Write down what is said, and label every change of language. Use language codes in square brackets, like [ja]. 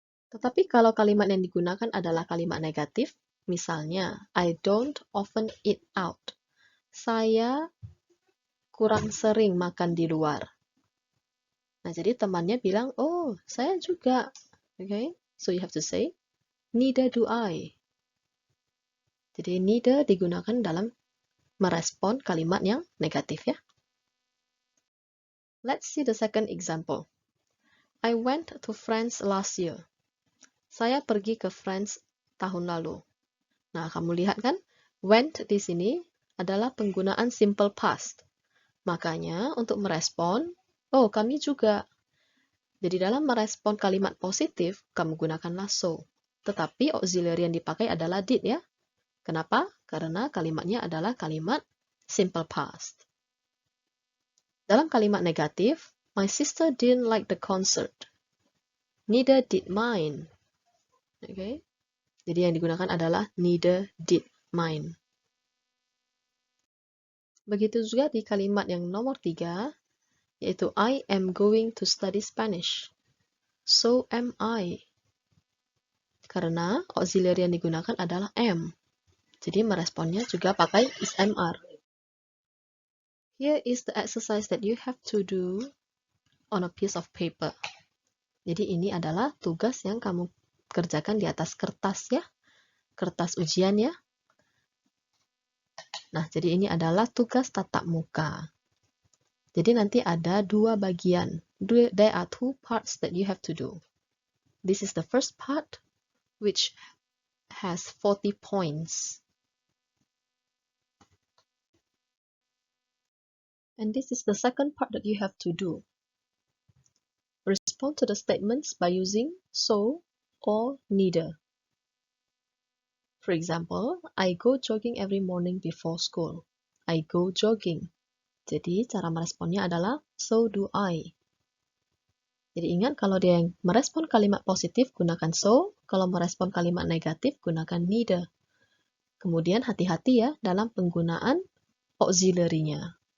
[id] Tetapi kalau kalimat yang digunakan adalah kalimat negatif, misalnya, [en] I don't often eat out. [id] Saya kurang sering makan di luar. Nah, jadi temannya bilang, oh, saya juga. [en] Okay, so you have to say, neither do I. [id] Jadi neither digunakan dalam merespon kalimat yang negatif ya. [en] Let's see the second example. I went to France last year. [id] Saya pergi ke France tahun lalu. Nah, kamu lihat kan, went di sini adalah penggunaan simple past. Makanya untuk merespon, oh kami juga. Jadi dalam merespon kalimat positif, kamu gunakanlah so. Tetapi auxiliary yang dipakai adalah did ya. Kenapa? Karena kalimatnya adalah kalimat simple past. Dalam kalimat negatif, [en] my sister didn't like the concert. Neither did mine. [id] Okay? Jadi yang digunakan adalah [en] neither did mine. [id] Begitu juga di kalimat yang nomor 3, yaitu [en] I am going to study Spanish. So am I. [id] Karena auxiliary yang digunakan adalah am. Jadi meresponnya juga pakai is mr. [en] Here is the exercise that you have to do on a piece of paper. [id] Jadi ini adalah tugas yang kamu kerjakan di atas kertas ya. Kertas ujian ya. Nah, jadi ini adalah tugas tatap muka. Jadi nanti ada dua bagian. [en] There are two parts that you have to do. This is the first part, which has 40 points. And this is the second part that you have to do. Respond to the statements by using so or neither. For example, I go jogging every morning before school. I go jogging. [id] Jadi cara meresponnya adalah [en] so do I. [id] Jadi ingat kalau dia yang merespon kalimat positif gunakan so, kalau merespon kalimat negatif gunakan neither. Kemudian hati-hati ya dalam penggunaan auxiliary-nya.